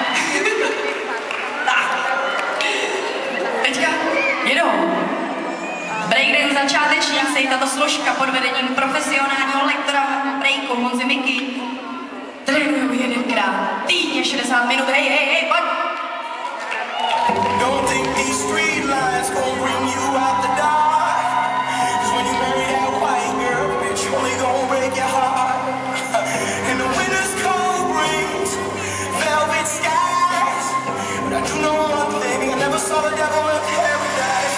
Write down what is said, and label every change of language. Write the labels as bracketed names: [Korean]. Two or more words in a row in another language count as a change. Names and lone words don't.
[Czech] Tak. Teďka jedou. Breakdance začátečníci, tato složka pod vedením profesionálního lektora breaku Honzy Miky trénují jedenkrát týdně 60 minut. Hej, pojď! [English] Don't think these street lights gon' bring you out the dark. 'Cause when you marry that white girl, bitch, you only gon' break your heart. And the winter's cold brings velvet skies. But I do know one thing, I never saw the devil in paradise.